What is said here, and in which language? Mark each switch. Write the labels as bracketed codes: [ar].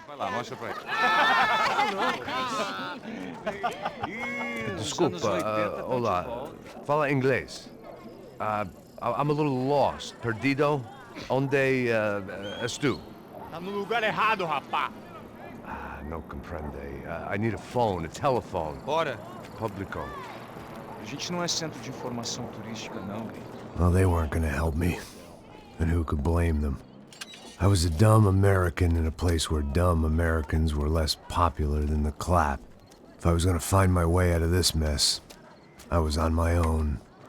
[pt] Desculpa, olá. Fala inglês. [en] I'm a little lost. [pt] Perdido? Onde és tu? Tá no lugar errado, rapá. [es] No comprende. [en] I need a phone, a telephone. [pt] Bora. Publico. A gente não é centro de informação turística, não. [en] Well, they weren't gonna help me. And who could blame them? I was a dumb American in a place where dumb Americans were less popular than the clap. If I was gonna find my way out of this mess, I was on my own.